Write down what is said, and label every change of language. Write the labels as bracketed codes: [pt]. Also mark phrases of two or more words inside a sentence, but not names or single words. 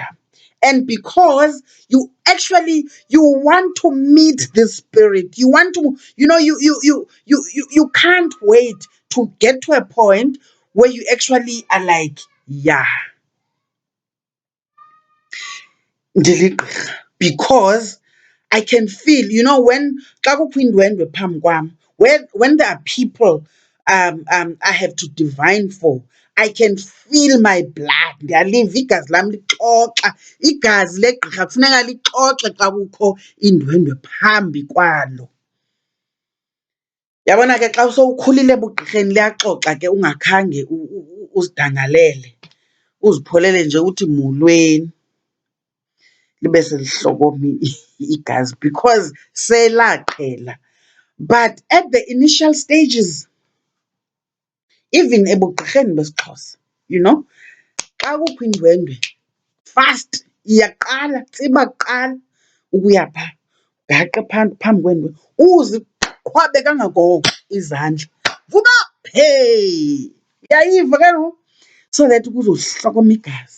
[en] And because you want to meet the spirit. You want to, you can't wait to get to a point where you actually are like, yeah, ndiligqirha. Because I can feel, when [xh] xa kukho indwendwe phambi kwam, [en] when there are people I have to divine for, I can feel my blood. [xh] Ndiyaliva igazi lam lixoxa. Igazi legqirha kufuneka lixoxe xa kukho indwendwe phambi kwalo. Yabona ke xa sowukhulile ebugqirheni liyaxoxa ke ungakhange uzidangalele, uzipholele nje uthi molweni, libe selihlokomi igazi because selaqhela. [en] But at the initial stages, even [xh] ebugqirheni besiXhosa, xa kukho indwendwe, fast iyaqala, tsiba kuqala ukuya phaa, gaqe phambi kwendwe, uziqhwabe kangangoko izandla, vuka, hey, uyayiva ke ngoku, [en] so that [xh] kuzohlokoma igazi.